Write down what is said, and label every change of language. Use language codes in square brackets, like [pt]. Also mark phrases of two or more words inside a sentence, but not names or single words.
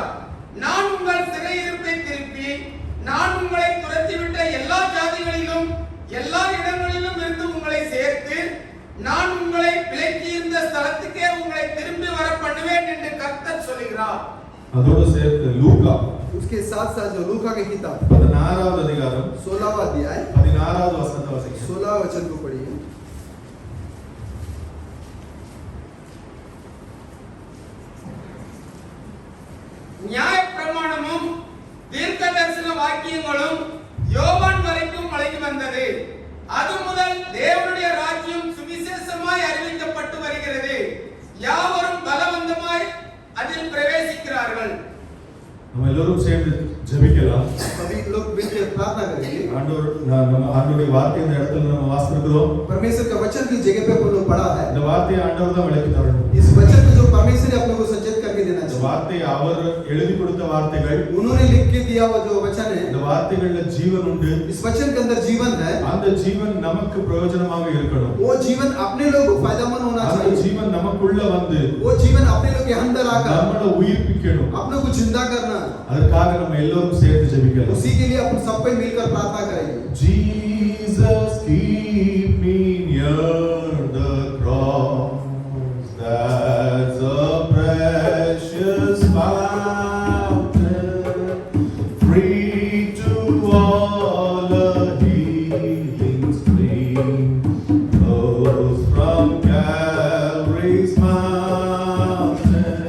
[ta] நான் உங்கள் சிறையிருப்பை திருப்பி நான் உங்களை துரத்திவிட்ட எல்லா ஜாதிகளிலும் எல்லா இடங்களிலும் இருந்து உங்களை சேர்த்து நான் உங்களை விலக்கியிருந்த ஸ்தலத்துக்கே உங்களை திரும்பி வர பண்ணுவேன் என்று கர்த்தர் சொல்கிறார். அதோடு சேர்த்து லூக்கா [hi] उसके साथ साथ जो लूका की किताब [ta] 16வது அதிகாரம் [hi] 16वां अध्याय [ta] 16வது வசனத்தை வாசிங்க. [hi] 16 वचन को पढ़िए. [ta] நியாய பிரமாணமும் தீர்க்கதரிசன வாக்கியங்களும் யோவான் வரைக்கும் வழங்கி வந்தது. அது முதல் தேவனுடைய ராஜ்யம் சுவிசேஷமாய் அறிவிக்கப்பட்டு வருகிறது. யாவரும் பலவந்தமாய் அதில் பிரவேசிக்கிறார்கள். நம்ம எல்லாரும் சேர்ந்து ஜெபிக்கலாம். [hi] सभी लोग मिलकर प्रार्थना करेंगे. [ta] ஆண்டவருடைய வார்த்தை இந்த இடத்துல நம்ம வாசிக்கிறோம். [hi] परमेश्वर का वचन की जगह पे अपन लोग पढ़ा है. [ta] இந்த வார்த்தையை ஆண்டவர் தான் விளக்கி தரணும். [hi] इस वचन को जो परमेश्वर ने अपने को सचेत करके देना [ta] இந்த [hi] चाहिए. [ta] வார்த்தை அவர் எழுதி கொடுத்த வார்த்தைகள். [hi] उन्होंने लिख के दिया हुआ जो वचन है, [ta] இந்த வார்த்தைகள்ல ஜீவன் உண்டு. [hi] इस वचन के अंदर जीवन है. [ta] அந்த ஜீவன் நமக்கு பிரயோஜனமாக இருக்கணும். [hi] वो जीवन अपने लोग को फायदेमंद होना [ta] அந்த [hi] चाहिए. [ta] ஜீவன் நமக்குள்ள வந்து [hi] वो जीवन अपने लोग के अंदर आकर [ta] நம்மள உயிர்ப்பிக்கணும். [hi] अपने को जिंदा करना. [ta] அதற்காக நம்ம எல்லாரும் சேர்ந்து ஜெபிக்கலாம். [hi] उसी के लिए अपन सब कोई मिलकर प्रार्थना करेंगे. [en] Jesus, keep me near the cross. That's a precious fountain, free to all a healing stream, flows from Calvary's mountain.